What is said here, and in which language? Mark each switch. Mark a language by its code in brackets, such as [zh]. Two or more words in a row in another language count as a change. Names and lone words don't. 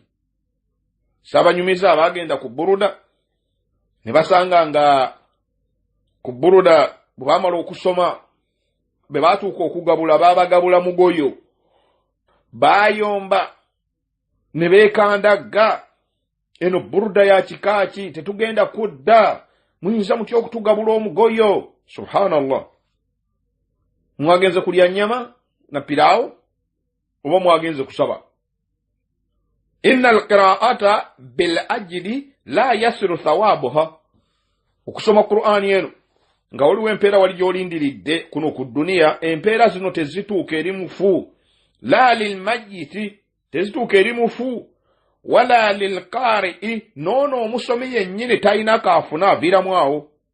[lg] Sabanyumiza abagenda ku buruda ne basanga nga ku buruda bwe bamala okusoma be batuuka okugabula babagabula mugoyo bayomba ne beekandagga, eno buruda ya kikaaki tetugenda kudda, muyinza mutya okutugabula omugoyo? Subhanallah. Mwagenze kulya nnyama na piraawo oba mwagenze kusaba? [ar] إن القراءة بالأجر لا يصير ثوابها. [lg] Okusoma Qur'ani eno nga waliwo empeera wali gy'olindiridde kuno ku dduniya, empeera zino tezituuka eri mufu. [ar] لا للميت, [lg] tezituuka eri mufu, [ar] ولا للقارئ, [lg] noono omusomi yennyini talina kaafuna aviramu awo.